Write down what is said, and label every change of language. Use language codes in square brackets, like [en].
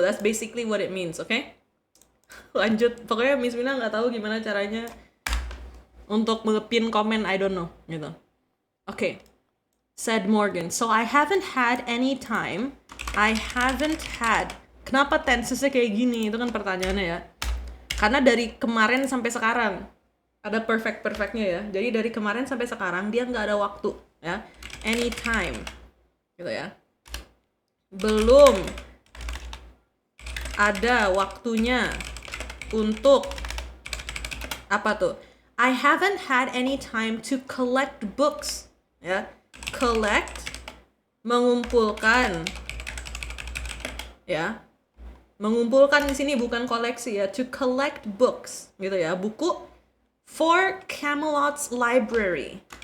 [en] That's basically what it means, oke? [id] Lanjut. Pokoknya Miss Mina nggak tahu gimana caranya untuk ngepin komen, [en] I don't know, [id] gitu. Oke. [en] Said Morgan, so I haven't had any time. I haven't had. [id] Kenapa tensesnya kayak gini? Itu kan pertanyaannya ya. Karena dari kemarin sampai sekarang ada perfect-perfectnya ya. Jadi dari kemarin sampai sekarang dia nggak ada waktu ya. Anytime, gitu ya. Belum ada waktunya untuk apa tuh? [en] I haven't had any time to collect books, ya. [id] Collect, mengumpulkan, ya. Mengumpulkan di sini bukan koleksi ya. [en] To collect books, [id] gitu ya. Buku [en] for Camelot's library.